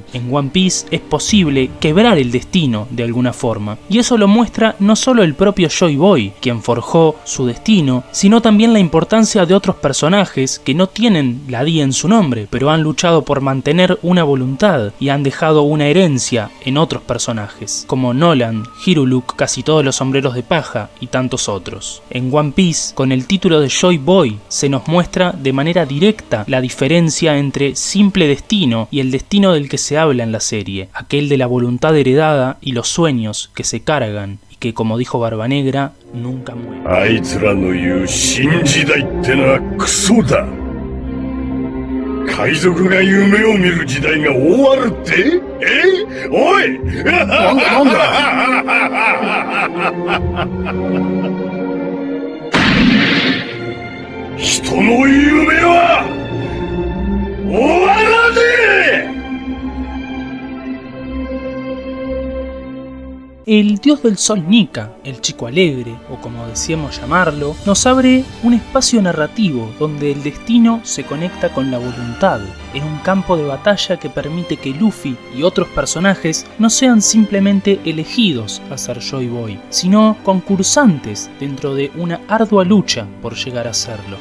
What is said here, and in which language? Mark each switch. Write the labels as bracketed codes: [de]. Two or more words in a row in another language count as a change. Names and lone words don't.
[es] En One Piece es posible quebrar el destino de alguna forma, y eso lo muestra no solo el propio Joy Boy, quien forjó su destino, sino también la importancia de otros personajes que no tienen la D en su nombre, pero han luchado por mantener una voluntad y han dejado una herencia en otros personajes, como Nolan, Hiruluk, casi todos los sombreros de paja y tantos otros. En One Piece, con el título de Joy Boy, se nos muestra de manera directa la diferencia entre simple destino y el destino del que se habla en la serie, aquel de la voluntad heredada y los sueños que se cargan, que, como dijo Barbanegra, nunca muere. [ja] あいつらの言う新時代ってのはクソだ。海賊が夢を見る時代が終わるって？おい！なんだ？人の夢は終わらねえ！ [es] El dios del sol Nika, el chico alegre, o como decíamos llamarlo, nos abre un espacio narrativo donde el destino se conecta con la voluntad, en un campo de batalla que permite que Luffy y otros personajes no sean simplemente elegidos a ser Joy Boy, sino concursantes dentro de una ardua lucha por llegar a serlo.